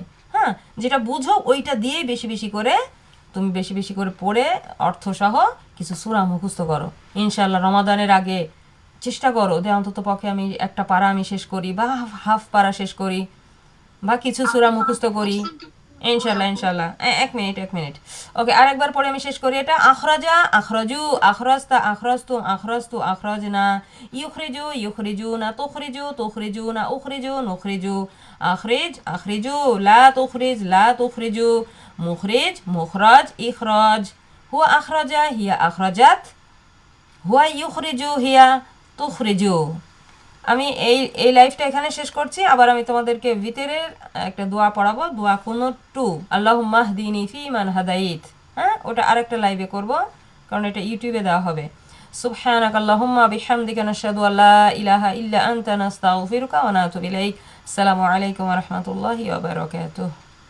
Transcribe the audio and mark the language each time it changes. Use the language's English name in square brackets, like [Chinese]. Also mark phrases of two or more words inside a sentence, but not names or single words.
[Bangla] হ্যাঁ, যেটা বুঝো ওইটা দিয়েই বেশি বেশি করে তুমি বেশি বেশি করে পড়ে অর্থসহ কিছু সূরা মুখস্থ করো [Arabic] إن شاء الله. [Bangla] রমাদানের আগে চেষ্টা করো যে অন্তত পক্ষে আমি একটা পারা আমি শেষ করি, বা হাফ পারা শেষ করি, বা কিছু সূরা মুখস্থ করি [Arabic] إن شاء الله. إن شاء الله, [Bangla] 1 মিনিট ওকে, আরেকবার পরে আমি শেষ করি এটা। [Arabic] أخرج أخرجوا أخرجت أخرجتم أخرجت أخرجنا يخرج يخرجون تخرج تخرجون أخرج نخرج أخرج أخرجوا لا تخرج لا تخرجوا مخرج مخرج إخراج هو أخرج هي أخرجت هو يخرج هي تخرج. [Bangla] আমি এই লাইফটা এখানে শেষ করছি। আবার আমি তোমাদেরকে ভিতরের একটা দোয়া পড়াবো, দোয়া কুনুত 2, [Arabic] اللهم اهدني فيمن هديت. [Bangla] হ্যাঁ, ওটা আরেকটা লাইভে করব, কারণ এটা ইউটিউবে দেওয়া হবে। [Arabic] سبحانك اللهم بحمدك نشهد ألا إله إلا أنت نستغفرك ونتوب إليك. السلام عليكم ورحمة الله وبركاته.